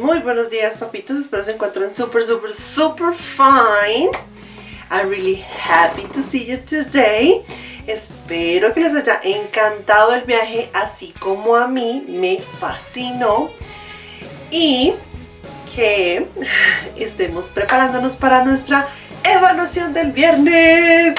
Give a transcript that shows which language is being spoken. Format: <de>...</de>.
<es>Muy buenos días, papitos. Espero se encuentren</es> <en>super fine. I'm really happy to see you today.</en> <es>Espero que les haya encantado el viaje, así como a mí me fascinó. Y que estemos preparándonos para nuestra evaluación del viernes.</es>